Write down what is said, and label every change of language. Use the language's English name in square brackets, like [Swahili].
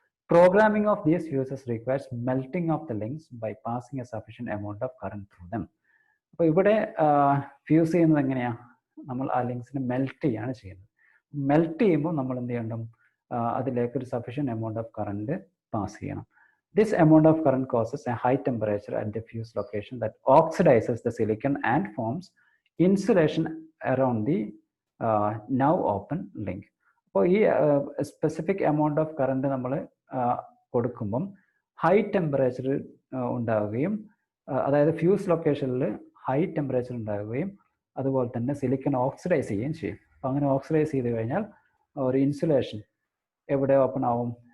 [English] Programming of these fuses requires melting of the links by passing a sufficient amount of current through them. [Malayalam] അപ്പോൾ ഇവിടെ fuse ചെയ്യുന്നത് എങ്ങനെയാണ്? നമ്മൾ ആ ലിങ്ക്സിനെ melt ചെയ്യാണ് ചെയ്യുന്നത്. മെൽറ്റ് ചെയ്യുമ്പോൾ നമ്മൾ എന്ത് ചെയ്യണം? അതിലേക്ക് ഒരു [English] sufficient amount of current [Malayalam] pass ചെയ്യണം. [English] This amount of current causes a high temperature at the fuse location that oxidizes the silicon and forms insulation around the now open link. [Malayalam] അപ്പോൾ ഈ [English] specific amount of current [Malayalam] നമ്മൾ കൊടുക്കുമ്പം high temperature ഉണ്ടാവുകയും, അതായത് fuse ലൊക്കേഷനിൽ high temperature ഉണ്ടാവുകയും അതുപോലെ തന്നെ സിലിക്കൺ ഓക്സിഡൈസ് ചെയ്യുകയും ചെയ്യും. അപ്പോൾ അങ്ങനെ ഓക്സിഡൈസ് ചെയ്ത് കഴിഞ്ഞാൽ ഒരു ഇൻസുലേഷൻ എവിടെ ഓപ്പൺ ആവും?